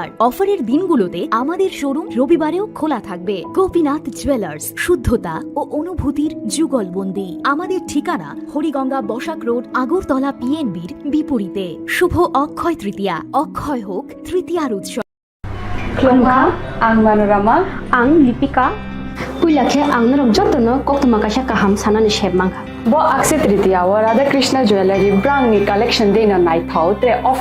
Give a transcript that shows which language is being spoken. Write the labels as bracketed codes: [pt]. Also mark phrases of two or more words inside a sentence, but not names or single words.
[bn] অফারের দিনগুলোতে আমাদের শোরুম রবিবারেও খোলা থাকবে। গোপীনাথ জুয়েলার্স, শুদ্ধতা ও অনুভূতির যুগলবন্দি। আমাদের ঠিকানা হরিগঙ্গা বসাক রোড, আগরতলা পিএনবির বিপরীতে। শুভ অক্ষয় তৃতীয়া, অক্ষয় হোক তৃতীয়ার উৎসব। [trp] Klongka, ang Manorama, ang Lipika. Kuilakhe ang narong jotono koktuma kasha kaham sanani shebmangka. Bo Akshay Tritiya wa Radha Krishna Jewelry brand ni collection de na nai thau tre offer